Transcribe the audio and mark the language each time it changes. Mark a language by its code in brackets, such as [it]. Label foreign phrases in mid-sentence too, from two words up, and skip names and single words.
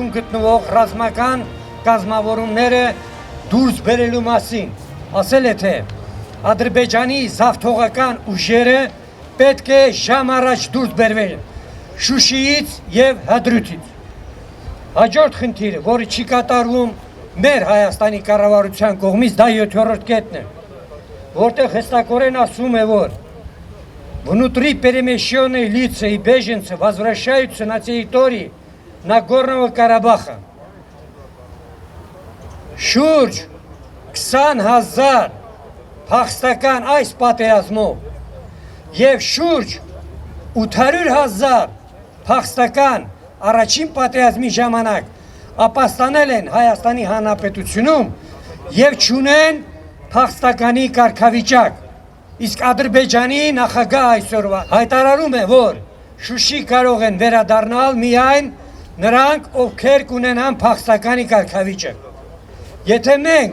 [hy] գտնվող ռազմական կազմավորումները դուրս բերելու մասին։ Ասել է, թե Ադրբեջանի զավթողական ուժերը պետք է ժամ առաջ դուրս բերվել Շուշիից եւ Հադրութից։ Հաջորդ խնդիրը, որը չի կատարվում մեր Հայաստանի կառավարության կողմից, դա 7-րդ կետն է, որտեղ հստակորեն ասում է, որ [ru] внутри перемещенные лица и беженцы возвращаются на территории Нагорного Карабаха. [hy] շուրջ 20,000 փախստական այս պատերազմով եւ շուրջ 800,000 փախստական առաջին պատերազմի ժամանակ ապաստանել են Հայաստանի Հանրապետությունում եւ ճունեն փախստականի կարգավիճակ։ Իսկ Ադրբեջանի նախագահ այսօրվա հայտարարում է, որ Շուշի կարող են վերադառնալ միայն նրանք, ովքեր կունենան փախստականի կարգավիճակ։ Եթե մենք